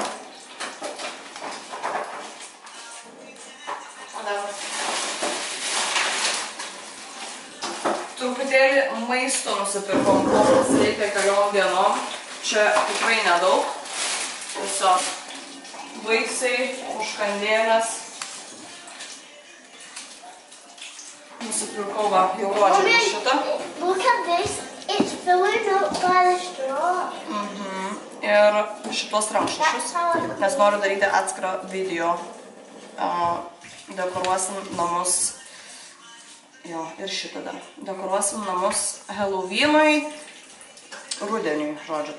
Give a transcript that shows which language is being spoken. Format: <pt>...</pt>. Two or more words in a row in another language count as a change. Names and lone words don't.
<lt>Truputėlį maisto nusipirkom, kokias reikia keliom dienom. Čia tikrai nedaug. Tiesiog vaisiai, užkandėlės. Nusipirkau va, jau rodžiu šitą.</lt> <en>Look at this, it's filling up by the straw.</en> <lt>Ir šitos rankšluosčius, nes noriu daryti atskirą video. Dekoruosim namus. Jo, ir šitą dar. Dekoruosim namus Halloweenui, rudeniui, žodžiu.</lt>